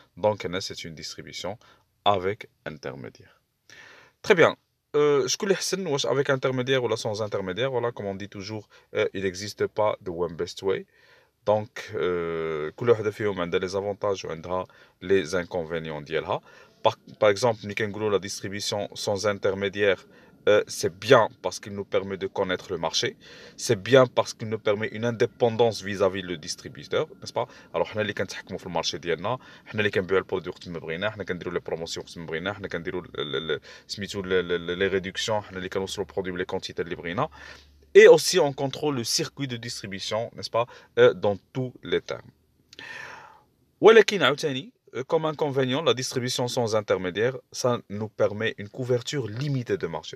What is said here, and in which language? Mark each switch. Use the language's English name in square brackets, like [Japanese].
[French] Donc, c'est une distribution avec intermédiaire. Très bien. Je connais avec intermédiaire ou sans intermédiaire, voilà, comme on dit toujours, il n'existe pas de [English] one best way. [Arabic] Donc, كل وحده فيهم عندها [French] les avantages [Arabic] وعندها [French] les inconvénients [Arabic] ديالها. [French] Par exemple, nous [Arabic] كنقولوا [French] la distribution sans intermédiaire, c'est bien parce qu'il nous permet de connaître le marché. C'est bien parce qu'il nous permet une indépendance vis-à-vis le distributeur, n'est-ce pas? [Arabic] Alors, حنا اللي كنتحكموا في المارشي ديالنا، حنا اللي كنبيعوا البرودوي وقت ما بغينا، حنا كنديروا لي بروموسيون وقت ما بغينا، حنا كنديروا سميتو لي ريدكسيون، حنا اللي كنوصلوا البرودوي بلي كونتيتي اللي بغينا. [French] Et aussi, on contrôle le circuit de distribution, n'est-ce pas, dans tous les termes. [Arabic] ولكن عاوتاني [French] comme inconvénient, la distribution sans intermédiaire, ça nous permet une couverture limitée de marché.